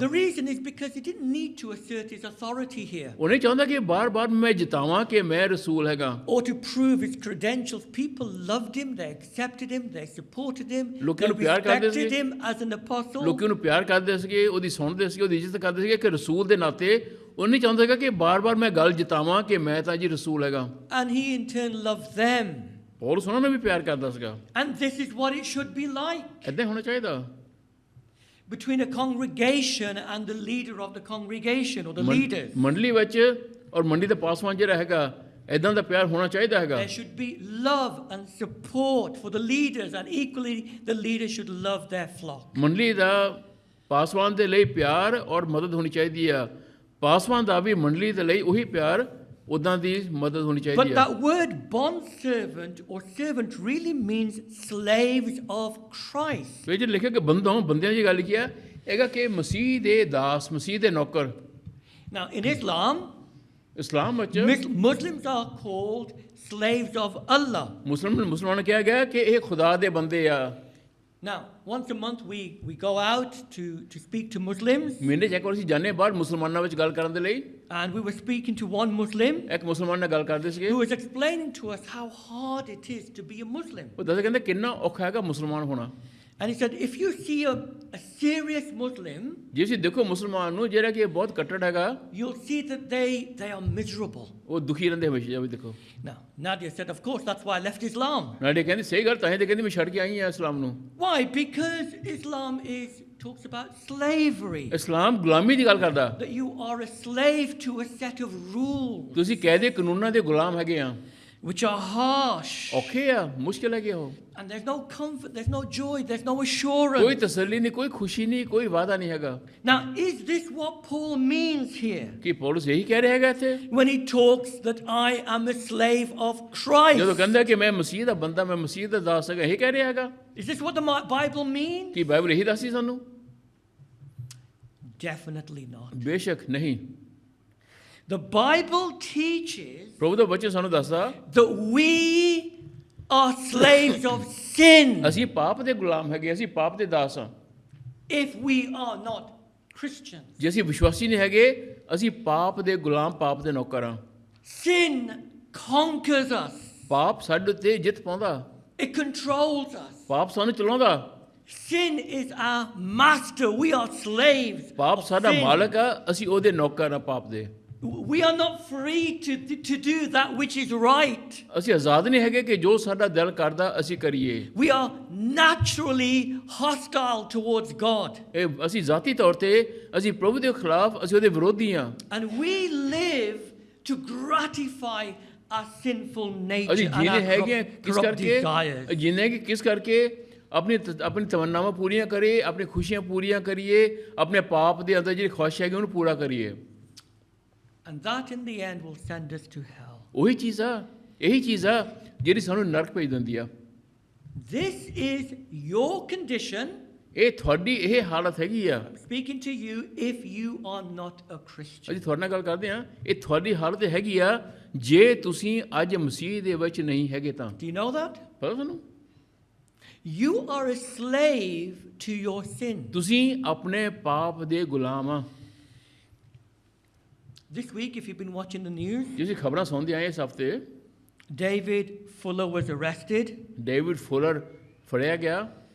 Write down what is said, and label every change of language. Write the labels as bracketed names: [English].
[English] The reason is because he didn't need to assert his authority here [Punjabi] ਉਹ ਨਹੀਂ ਚਾਹੁੰਦਾ ਕਿ ਬਾਰ-ਬਾਰ ਮੈਂ ਜਿਤਾਵਾਂ ਕਿ ਮੈਂ ਰਸੂਲ ਹੈਗਾ [English] or to prove his credentials. People loved him, they accepted him, they supported him, [Punjabi] ਲੋਕਾਂ [English] they [Punjabi] ਨੂੰ ਪਿਆਰ ਕਰਦੇ [English] respected [Punjabi] ਸੀ। [English] him as an apostle. [Punjabi] ਲੋਕੀ ਉਹਨੂੰ ਪਿਆਰ ਕਰਦੇ ਸੀਗੇ ਉਹਦੀ ਸੁਣਦੇ ਸੀਗੇ ਉਹਦੀ ਇੱਜ਼ਤ ਕਰਦੇ ਸੀਗੇ ਕਿ ਰਸੂਲ ਦੇ ਨਾਤੇ ਉਹ ਨਹੀਂ ਚਾਹੁੰਦਾ ਹੈਗਾ ਕਿ ਬਾਰ-ਬਾਰ ਮੈਂ ਗੱਲ ਜਿਤਾਵਾਂ ਕਿ ਮੈਂ ਤਾਂ ਜੀ ਰਸੂਲ ਹੈਗਾ। [English] And he in turn loved them. [Punjabi] ਪੌਲੁਸ ਉਹਨਾਂ ਨੂੰ ਵੀ ਪਿਆਰ ਕਰਦਾ ਸੀਗਾ। [English] And this is what it should be like [Punjabi] ਏਦਾਂ ਹੋਣਾ ਚਾਹੀਦਾ [English] between a congregation and the leader of the congregation or the leaders. [Punjabi] ਮੰਡਲੀ ਵਿੱਚ ਔਰ ਮੰਡੀ ਦਾ ਪਾਸਵਾਨ ਜਿਹੜਾ ਹੈਗਾ ਇਦਾਂ ਦਾ ਪਿਆਰ ਹੋਣਾ ਚਾਹੀਦਾ ਹੈਗਾ। [English] There should be love and support for the leaders, and equally the leaders should love their flock. [Punjabi] ਮੰਡਲੀ ਦਾ ਪਾਸਵਾਨ ਦੇ ਲਈ ਪਿਆਰ ਔਰ ਮਦਦ ਹੋਣੀ ਚਾਹੀਦੀ ਆ। ਪਾਸਵਾਨ ਦਾ ਵੀ ਮੰਡਲੀ ਦੇ ਲਈ ਉਹੀ ਪਿਆਰ ਉਦਾਂ ਦੀ ਮਦਦ ਹੋਣੀ [English] But [Punjabi] ਚਾਹੀਦੀ ਆ। [English] that word bond servant or servant really means slaves of Christ. [Punjabi] ਵਿੱਚ ਲਿਖਿਆ ਕਿ ਬੰਦਿਆਂ ਦੀ ਗੱਲ ਕੀ ਆ ਹੈਗਾ ਕਿ ਮਸੀਹ ਦੇ ਦਾਸ ਮਸੀਹ ਦੇ ਨੌਕਰ। [English] Now in Islam, [Punjabi] ਇਸਲਾਮ ਵਿੱਚ [English] Muslims are called slaves of Allah. [Punjabi] ਮੁਸਲਮਾਨ ਕਿਹਾ ਗਿਆ ਕਿ ਇਹ ਖੁਦਾ ਦੇ ਬੰਦੇ ਆ। [English] Now, once a month we go out to speak to Muslims. [Punjabi] ਮਹੀਨੇ 'ਚ ਇੱਕ ਵਾਰ ਅਸੀਂ ਜਾਂਦੇ ਬਾਹਰ ਮੁਸਲਮਾਨਾਂ ਵਿੱਚ ਗੱਲ ਕਰਨ ਦੇ ਲਈ। [English] And we were speaking to one Muslim [Punjabi] ਇੱਕ ਮੁਸਲਮਾਨ ਨਾਲ ਗੱਲ ਕਰਦੇ ਸੀਗੇ। [English] who was explaining to us how hard it is to be a Muslim. [Punjabi] ਉਹ ਦੱਸਦੇ ਕਹਿੰਦੇ ਕਿੰਨਾ ਔਖਾ ਹੈਗਾ ਮੁਸਲਮਾਨ ਹੋਣਾ। [English] And he said, if you see a serious Muslim, [Punjabi] ਜੇ ਤੁਸੀਂ ਦੇਖੋ ਮੁਸਲਮਾਨ ਨੂੰ ਜਿਹੜਾ ਕਿ ਬਹੁਤ ਕੱਟੜ ਹੈਗਾ [English] you'll see that they are miserable. [Punjabi] ਉਹ ਦੁਖੀ ਰਹਿੰਦੇ ਹਮੇਸ਼ਾ ਵੀ ਦੇਖੋ। [English] Now, Nadia said, of course, that's why I left Islam. [Punjabi] ਨਾਲੇ ਕਹਿੰਦੀ ਸਹੀ ਗੱਲ ਤਾਂ ਹੈ ਤੇ ਕਹਿੰਦੀ ਮੈਂ ਛੱਡ ਕੇ ਆਈ ਹਾਂ ਇਸਲਾਮ ਨੂੰ। [English] Why? Because Islam talks about slavery. [Punjabi] ਇਸਲਾਮ ਗੁਲਾਮੀ ਦੀ ਗੱਲ ਕਰਦਾ। [English] That you are a slave to a set of rules [Punjabi] ਤੁਸੀਂ ਕਾਇਦੇ ਕਾਨੂੰਨਾਂ ਦੇ ਗੁਲਾਮ ਹੈਗੇ ਆ [English] which are harsh. [Punjabi] ਔਖੇ ਆ ਮੁਸ਼ਕਿਲ ਹੈਗੇ ਹੋ। [English] And there's no comfort, there's no joy, there's no assurance. [Punjabi] ਕੋਈ ਤਸੱਲੀ ਨਹੀਂ ਕੋਈ ਖੁਸ਼ੀ ਨਹੀਂ ਕੋਈ ਵਾਅਦਾ ਨਹੀਂ ਹੈਗਾ। [English] Now, is this what Paul means here [Punjabi] ਕੀ ਪੌਲੁਸ ਇਹੀ ਕਹਿ ਰਿਹਾ ਹੈਗਾ ਇੱਥੇ [English] when he talks that I am a slave of Christ? [Punjabi] ਜਦੋਂ ਕਹਿੰਦਾ ਕਿ ਮੈਂ ਮਸੀਹ ਦਾ ਬੰਦਾ ਮੈਂ ਮਸੀਹ ਦਾ ਦਾਸ ਹੈਗਾ ਇਹ ਕਹਿ ਰਿਹਾ ਹੈਗਾ। [English] Is this what the Bible means? [Punjabi] Ki Bible ਇਹੀ ਦੱਸਦੀ ਸਾਨੂੰ? [English] Definitely not. [Punjabi] ਬੇਸ਼ੱਕ ਨਹੀਂ। [English] The Bible teaches [Punjabi] ਪ੍ਰਭੂ ਦਾ ਵਚਨ ਸਾਨੂੰ ਦੱਸਦਾ [English] that we are slaves of sin [Punjabi] ਅਸੀਂ ਪਾਪ ਦੇ ਗੁਲਾਮ ਹੈਗੇ ਅਸੀਂ ਪਾਪ ਦੇ ਦਾਸ ਹਾਂ। [English] if we are not Christians. [Punjabi] ਜੇ ਅਸੀਂ ਵਿਸ਼ਵਾਸੀ ਨਹੀਂ ਹੈਗੇ ਅਸੀਂ ਪਾਪ ਦੇ ਗੁਲਾਮ ਪਾਪ ਦੇ ਨੌਕਰ ਹਾਂ। [English] Sin conquers us. [Punjabi] ਪਾਪ ਸਾਡੇ ਉੱਤੇ ਜਿੱਤ ਪਾਉਂਦਾ। [English] It controls us. [Punjabi] ਪਾਪ ਸਾਨੂੰ ਚਲਾਉਂਦਾ। [English] Sin is our master. We are slaves. [Punjabi] ਪਾਪ [English] of [Punjabi] ਸਾਡਾ [English] sin. [Punjabi] ਮਾਲਕ ਆ ਅਸੀਂ ਉਹਦੇ ਨੌਕਰ ਆ ਪਾਪ ਦੇ। [English] We are not free to do that which is right. [Punjabi] ਅਸੀਂ ਆਜ਼ਾਦ ਨਹੀਂ ਹੈਗੇ ਕਿ ਜੋ ਸਾਡਾ ਦਿਲ ਕਰਦਾ ਅਸੀਂ ਕਰੀਏ। [English] We are naturally hostile towards God. [Punjabi] ਇਹ ਅਸੀਂ ਜ਼ਾਤੀ ਤੌਰ ਤੇ ਅਸੀਂ ਪ੍ਰਭੂ ਦੇ ਖਿਲਾਫ ਅਸੀਂ ਉਹਦੇ ਵਿਰੋਧੀ ਹਾਂ। [English] And we live to gratify our sinful nature [Punjabi] ਅਸੀਂ [English] and [Punjabi] ਜੀਨੇ ਹੈਗੇ [English] our [Punjabi] ਕਿਸ [English] corrupt [Punjabi] ਕਰਕੇ [English] desires. [Punjabi] ਜੀਨੇ ਕਿ ਕਿਸ ਕਰਕੇ ਆਪਣੀ ਤਮੰਨਾਵਾਂ ਪੂਰੀਆਂ ਕਰੀਏ ਆਪਣੀ ਖੁਸ਼ੀਆਂ ਪੂਰੀਆਂ ਕਰੀਏ ਆਪਣੇ ਪਾਪ ਦੇ ਅੰਦਰ ਜਿਹੜੀ ਖੁਆਇਸ਼ ਹੈਗੀ ਉਹਨੂੰ ਪੂਰਾ ਕਰੀਏ। [English] And that in the end will send us to hell. [Punjabi] ਉਹੀ ਚੀਜ਼ ਆ ਇਹੀ ਚੀਜ਼ ਆ ਜਿਹੜੀ ਸਾਨੂੰ ਨਰਕ ਭੇਜ ਦਿੰਦੀ ਆ। [English] This is your condition [Punjabi] ਇਹ ਤੁਹਾਡੀ ਇਹ ਹਾਲਤ ਹੈਗੀ ਆ। [English] Speaking to you if you are not a Christian. [Punjabi] ਅਸੀਂ ਤੁਹਾਡੇ ਨਾਲ ਗੱਲ ਕਰਦੇ ਹਾਂ, ਇਹ ਤੁਹਾਡੀ ਹਾਲਤ ਹੈਗੀ ਆ ਜੇ ਤੁਸੀਂ ਅੱਜ ਮਸੀਹ ਦੇ ਵਿੱਚ ਨਹੀਂ ਹੈਗੇ ਤਾਂ। [English] Do you know that? [Punjabi] ਪਤਾ ਤੁਹਾਨੂੰ? [English] You are a slave to your sin. [Punjabi] ਤੁਸੀਂ ਆਪਣੇ ਪਾਪ ਦੇ ਗੁਲਾਮ ਆ। [English] This week, if you've been watching the news, [Punjabi] ਤੁਸੀਂ ਖਬਰਾਂ ਸੁਣਦੇ ਆਏ ਇਸ ਹਫ਼ਤੇ, [English] David Fuller was arrested. [Punjabi] David Fuller ਫੜਿਆ ਗਿਆ।